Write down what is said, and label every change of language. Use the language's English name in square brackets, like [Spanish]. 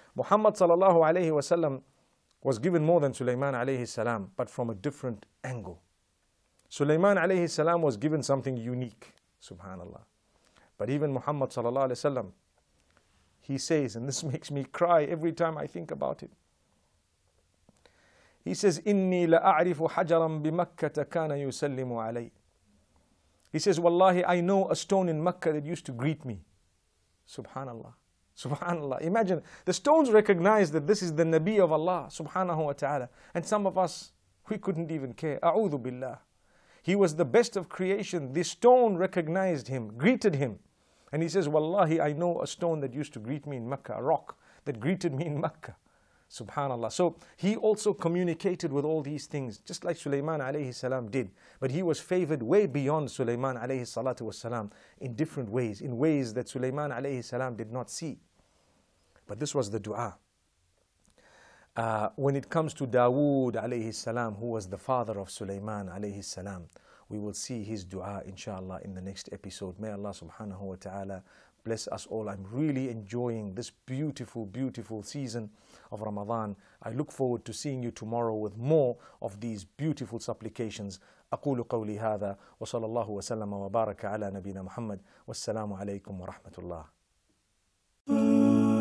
[English] Muhammad sallallahu alayhi wasallam was given more than Sulaiman alayhi salam, but from a different angle. Sulaiman alayhi salam was given something unique, subhanallah. But even Muhammad sallallahu alayhi wasallam, he says, and this makes me cry every time I think about it. He says, [Arabic] إِنِّي لَأَعْرِفُ حَجَرًا بِمَكَّةَ كَانَ يُسَلِّمُ عَلَيْهِ. [English] He says, Wallahi, I know a stone in Makkah that used to greet me. Subhanallah. Subhanallah. Imagine, the stones recognize that this is the Nabi of Allah, subhanahu wa ta'ala. And some of us, we couldn't even care. A'udhu billah. He was the best of creation. The stone recognized him, greeted him. And he says, Wallahi, I know a stone that used to greet me in Makkah, a rock that greeted me in Makkah. Subhanallah. So he also communicated with all these things, just like Sulaiman alayhi salam did. But he was favored way beyond Sulaiman alayhi salatu wassalam in different ways, in ways that Sulaiman alayhi salam did not see. But this was the dua. When it comes to Dawood alayhi salam, who was the father of Sulaiman alayhi salam, we will see his dua, inshallah, in the next episode. May Allah subhanahu wa ta'ala bless us all. I'm really enjoying this beautiful, beautiful season of Ramadan. I look forward to seeing you tomorrow with more of these beautiful supplications. [Arabic] أقول قولي هذا وصلى الله وسلم وبارك على نبينا محمد والسلام عليكم ورحمة الله.